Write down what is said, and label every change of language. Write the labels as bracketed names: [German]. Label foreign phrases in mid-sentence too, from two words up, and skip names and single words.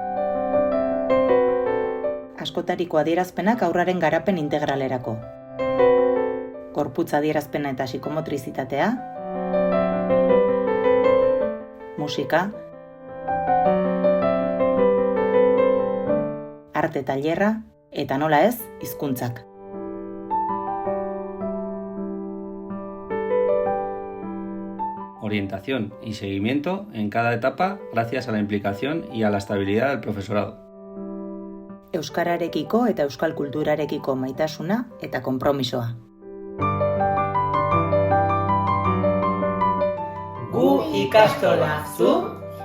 [Basque] Askotariko adierazpenak haurraren garapen integralerako. Gorputz adierazpena eta psikomotrizitatea, musika, arte tailerra eta nola ez, hizkuntzak. [Spanish] Orientación y seguimiento en cada etapa gracias a la implicación y a la estabilidad del profesorado. [Basque] Euskararekiko eta euskal kulturarekiko maitasuna eta konpromisoa. Gu ikastola, zu